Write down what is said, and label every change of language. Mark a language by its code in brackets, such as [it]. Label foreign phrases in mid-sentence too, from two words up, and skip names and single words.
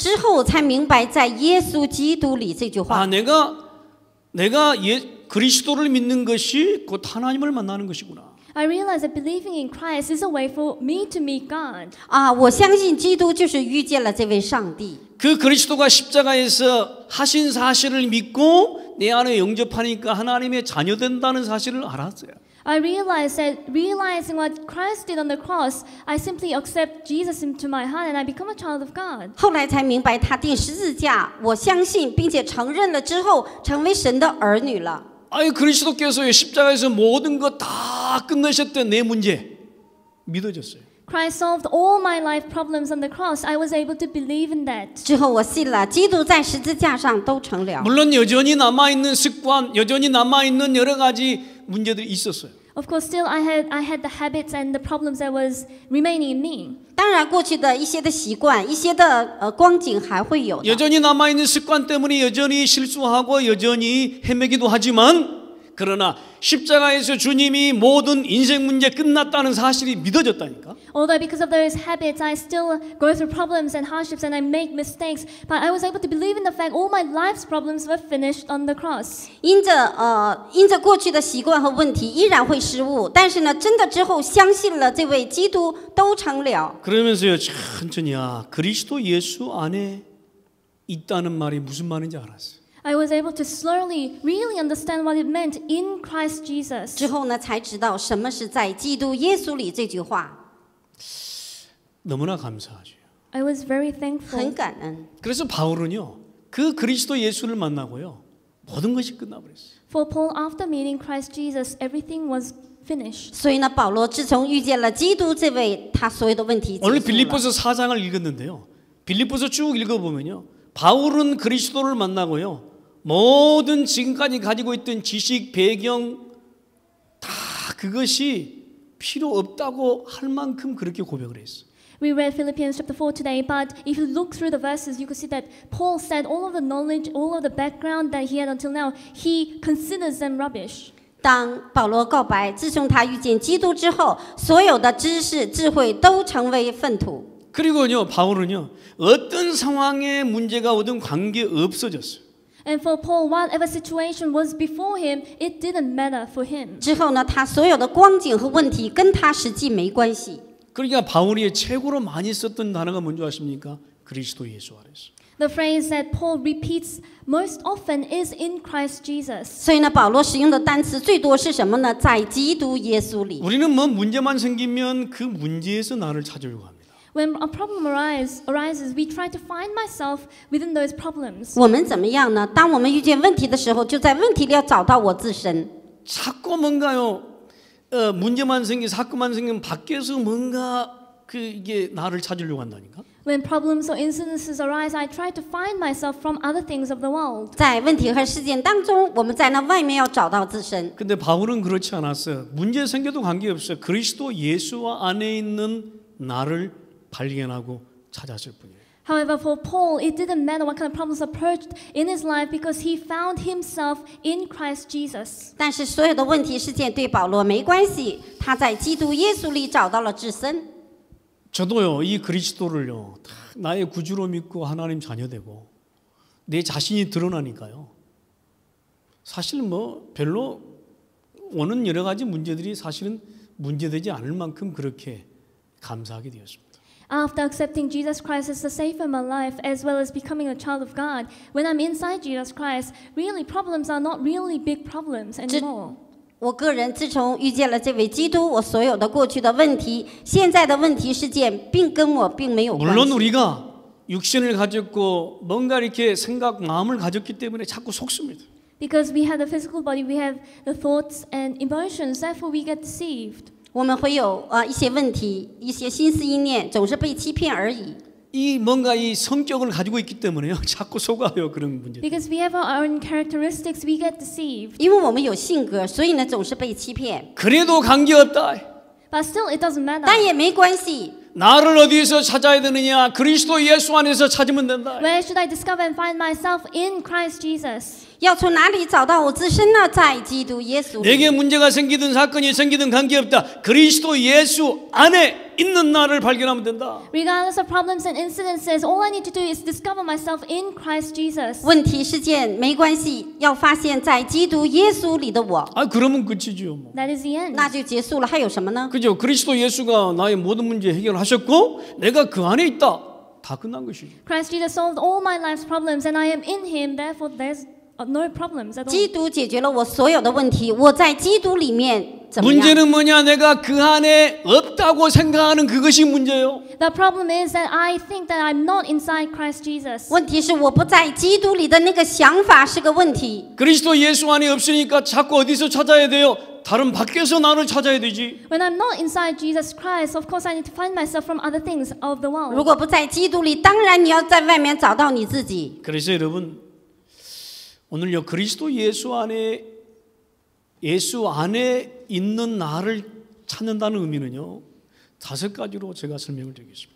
[zh] 之后我才明白，在耶稣基督里这句话。 [ko] 아 내가 그리스도를 믿는 것이 곧 하나님을 만나는 것이구나. [en] I realized that believing in Christ is a way for me to meet God. [zh] 我相信基督就是遇见了这位上帝。 [ko] 그 그리스도가 십자가에서 하신 사실을 믿고 내 안에 영접하니까 하나님의 자녀 된다는 사실을 알았어요. [en] I realized that realizing what Christ did on the cross, I simply accept Jesus into my heart and I become a child of God. [zh] 后来才明白他钉十字架，我相信并且承认了之后，成为神的儿女了。 [ko] 아니 그리스도께서 십자가에서 모든 거 다 끝내셨던 내 문제 믿어졌어요. [en] Christ solved all my life problems on the cross. I was able to believe in that. [zh] 之后我信了，基督在十字架上都成了。 [ko] 물론 여전히 남아있는 습관, 여전히 남아있는 여러 가지 문제들이 있었어요. [en] Of course, still I had the habits and the problems that was remaining in me. [zh] 当然，过去的一些的习惯、一些的光景还会有的。 [ko] 여전히 남아있는 습관 때문에 여전히 실수하고 여전히 헤매기도 하지만 그러나 십자가에서 주님이 모든 인생 문제 끝났다는 사실이 믿어졌다니까. [en] Although because of those habits, I still go through problems and hardships and I make mistakes, but I was able to believe in the fact all my life's problems were finished on the cross. [zh] 因着过去的习惯和问题，依然会失误，但是呢，真的之后相信了这位基督，都成了。 [ko] 그러면서요 천천히 그리스도 예수 안에 있다는 말이 무슨 말인지 알았어요. [en] I was able to slowly really understand what it meant in Christ Jesus. [zh] 之后呢，才知道什么是在基督耶稣里这句话， [ko] 너무나 감사하죠. [en] I was very [zh] 很 [en] thankful. [zh] 感恩。 [ko] 그래서 바울은요 그 그리스도 예수를 만나고요 모든 것이 끝나버렸어요. [en] For Paul, after meeting Christ Jesus, everything was finished. [zh] 所以呢，保罗自从遇见了基督这位，他所有的问题结 [ko] 오늘 [zh] 束了。 [ko] 빌립보서 4장을 읽었는데요. 빌립보서 쭉 읽어보면요. 바울은 그리스도를 만나고요. 모든 지금까지 가지고 있던 지식, 배경 다 그것이 필요 없다고 할 만큼 그렇게 고백을 했어요. [en] We read Philippians chapter 4 today, but if you look through the verses, you can see that Paul said all of the knowledge, all of the background that he had until now, he considers them rubbish. [zh] 当保罗告白，自从他遇见基督之后，所有的知识、智慧都成为粪土。 [ko] 그리고요 바울은요 어떤 상황에 문제가 오든 관계 없어졌어요. [en] And for Paul, whatever situation was before him, it didn't matter for him. [zh] 之后呢，他所有的光景和问题跟他实际没关系。 [ko] 그러니까 바울이 최고로 많이 썼던 단어가 뭔지 아십니까? 그리스도 예수 안에서. [en] The phrase that Paul repeats most often is in Christ Jesus. [zh] 所以呢，保罗使用的单词最多是什么呢？在基督耶稣里。 [ko] 우리는 뭐 문제만 생기면 그 문제에서 나를 찾으려고 합니다. [en] When a problem arises, we try to find myself within those problems. [zh] 我们怎么样呢？当我们遇见问题的时候，就在问题里要找到我自身。 [ko] 자꾸 뭔가요 문제만 사건만 생기면 밖에서 뭔가 이게 나를 찾으려고 한다니까. [en] When problems or incidences arise, I try to find myself from other things of the world. [zh] 在问题和事件当中，我们在那外面要找到自身。 [ko] 근데 바울은 그렇지 않았어요. 문제 생겨도 관계없어요. 그리스도 예수와 안에 있는 나를 발견하고 찾았을 뿐이에요. [en] However, for Paul, it didn't matter what kind of problems approached in his life because he found himself in Christ Jesus. [zh] 但是所有的问题事件对保罗没关系，他在基督耶稣里找到了自身。 [ko] 저도요 이 그리스도를요 나의 구주로 믿고 하나님 자녀되고 내 자신이 드러나니까요. 사실 뭐 별로 오는 여러 가지 문제들이 사실은 문제되지 않을 만큼 그렇게 감사하게 되었습니다. [en] After accepting Jesus Christ as the Savior of my life, as well as becoming a child of God, when I'm inside Jesus Christ, really problems are not really big problems anymore. [zh] 我个人自从遇见了这位基督，我所有的过去的问题、现在的问题事件，跟我并没有关 [ko] 물론 [zh] 系。 [ko] 우리가 육신을 가졌고 뭔가 이렇게 생각, 마음을 가졌기 때문에 자꾸 속습니다. [en] Because we have the physical body, we have the thoughts and emotions, therefore we get deceived. [zh] 我们会有一些问题、一些心思意念，总是被欺骗而已。 [ko] 이 뭔가 이 성격을 가지고 있기 때문에요. 자꾸 속아요 그런 문제. [en] Because we have our own characteristics, we get deceived. [zh] 因为我们有性格，所以呢总是被欺骗。 [ko] 그래도 관계없다. [en] But still, it doesn't matter. [zh] 但也没关系。 [ko] 나를 어디에서 찾아야 되느냐? 그리스도 예수 안에서 찾으면 된다. [en] Where should I discover and find myself in Christ Jesus? [zh] 要从哪里找到我自身呢？在基督耶稣里。 [ko] 내게 문제가 생기든 사건이 생기든 관계없다. 그리스도 예수 안에 있는 나를 발견하면 된다. [en] Regardless of problems and incidences, all I need to do is discover myself in Christ Jesus. [zh] 问题事件没关系，要发现在基督耶稣里的我， [ko] 아 그러면 끝이죠. 뭐. [en] That is the end. [zh] 那就结束了。还有什么呢？ [ko] 그죠? 그리스도 예수가 나의 모든 문제 해결하셨고 내가 그 안에 있다. 다 끝난 것이죠. [en] Christ Jesus solved all my life's problems and I am in Him, therefore there's no problems at all. [zh] 基督解决了我所有的问题，我在基督里面怎么样？ [ko] 문제는 뭐냐? 내가 그 안에 없다고 생각하는 그것이 문제예요. [en] The problem is that I think that I'm not inside Christ Jesus. [zh] 问题是我不在基督里的那个想法是个问题。 [ko] 그리스도 예수 안에 없으니까 자꾸 어디서 찾아야 돼요? 다른 밖에서 나를 찾아야 되지. [en] When I'm not inside Jesus Christ, of course I need to find myself from other things of the [zh] 如 [en] world. [zh] 果不在基督里，当然你要在外面找到你自己。 [ko] 그래서 여러분 오늘요 그리스도 예수 안에 있는 나를 찾는다는 의미는요 5가지로 제가 설명을 드리겠습니다.